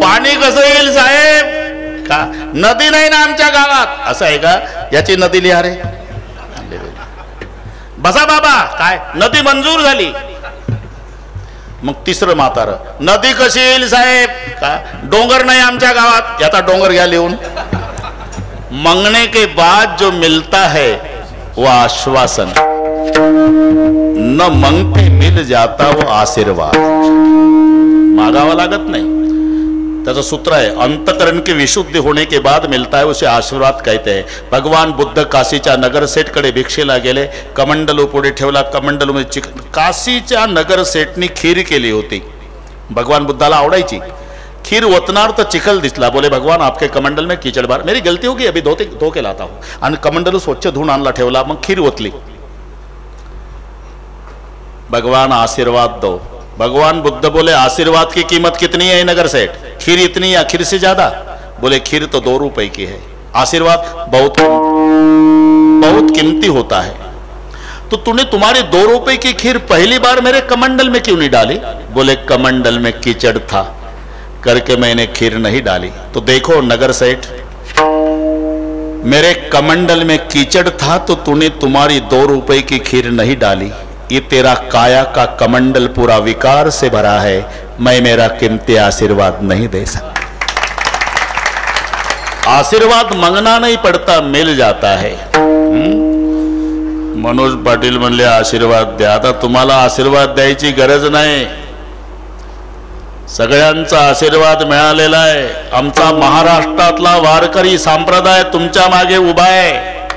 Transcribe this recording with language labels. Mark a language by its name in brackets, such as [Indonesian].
[Marathi] पाणी कसं येईल साहेब? का नदी नाही ना आमच्या गावात? असं आहे का? याची नदी लिहा रे. बसा बाबा. काय नदी मंजूर झाली? मग तिसरं म्हातार. नदी कशी येईल साहेब? का डोंगर नाही आमच्या गावात? याचा डोंगर घ्या लिहून. [Hindi] मांगने के बाद जो मिलता है वो आश्वासन, न मांगते मिल जाता वो आशीर्वाद. [Marathi] मागावा लागत नाही. त्याचं सूत्र आहे [Hindi] अंतकरण की विशुद्धी होने के बाद मिलता है उसे आशीर्वाद कहते हैं. [Marathi] भगवान बुद्ध काशीच्या नगरसेठकडे भिक्षेला गेले. कमंडलू पुढे ठेवला. कमंडलू मध्ये काशीच्या नगरसेठनी खीर केली होती. भगवान बुद्धाला आवडायची. खीर ओतनार तर चिखल दिसला. [Hindi] बोले भगवान आपके कमंडल में कीचड़ बार. मेरी गलती होगी अभी धो के लाता हूं. [Marathi] आणि कमंडलू स्वच्छ धुवून आणला ठेवला. मग खीर ओतली. [Hindi] भगवान आशीर्वाद दो. भगवान बुद्ध बोले आशीर्वाद की कीमत कितनी है नगर सेठ? खीर इतनी या खीर से ज्यादा? बोले खीर तो 2 रुपए की है, आशीर्वाद बहुत कीमती होता है. तो तूने तुम्हारी 2 रुपए की खीर पहली बार मेरे कमंडल में क्यों नहीं डाली? बोले कमंडल में कीचड़ था करके मैंने खीर नहीं डाली. तो देखो नगर सेठ, मेरे कमंडल में कीचड़ था तो तूने तुम्हारी 2 रुपए की खीर नहीं डाली. ये तेरा काया का कमंडल पूरा विकार से भरा है. मैं मेरा कीमती आशीर्वाद नहीं दे सकता. आशीर्वाद मांगना नहीं पड़ता, मिल जाता है. [Marathi] मनोज पाटील म्हणले आशीर्वाद द्या. आता तुम्हाला आशीर्वाद द्यायची गरज नाही. सगळ्यांचा आशीर्वाद मिळालेला आहे. आमचा महाराष्ट्रातला वारकरी संप्रदाय तुमच्या मागे उभा आहे.